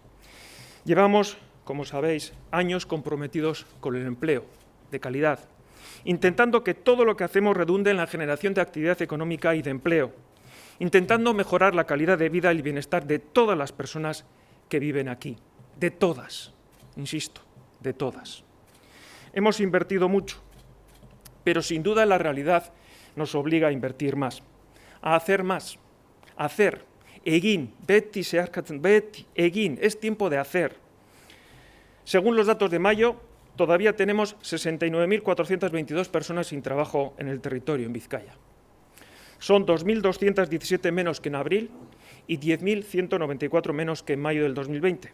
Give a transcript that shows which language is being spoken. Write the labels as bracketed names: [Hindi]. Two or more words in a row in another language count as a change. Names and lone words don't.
[Spanish] Llevamos, como sabéis, años comprometidos con el empleo de calidad, intentando que todo lo que hacemos redunde en la generación de actividad económica y de empleo, intentando mejorar la calidad de vida y el bienestar de todas las personas que viven aquí, de todas. Insisto, de todas. Hemos invertido mucho, pero sin duda la realidad nos obliga a invertir más, a hacer más, a hacer. [Basque] Egin, beti zeharkatzen, beti, egin, [Spanish] es tiempo de hacer. Según los datos de mayo, todavía tenemos 69.422 personas sin trabajo en el territorio, en Vizcaya. Son 2.217 menos que en abril y 10.194 menos que en mayo del 2020.